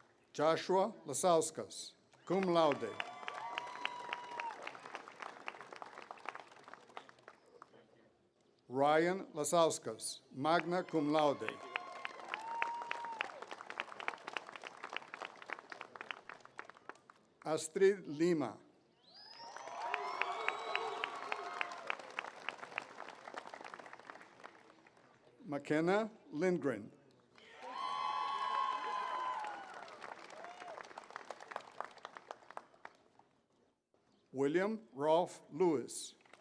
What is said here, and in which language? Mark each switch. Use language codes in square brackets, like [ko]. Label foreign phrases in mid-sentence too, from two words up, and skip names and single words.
[en] Joshua Lasauskas, [la] cum laude. [en] Ryan Lasauskas, [la] magna cum laude. [en] Astrid Lima. McKenna Lindgren. William Rolfe Lewis.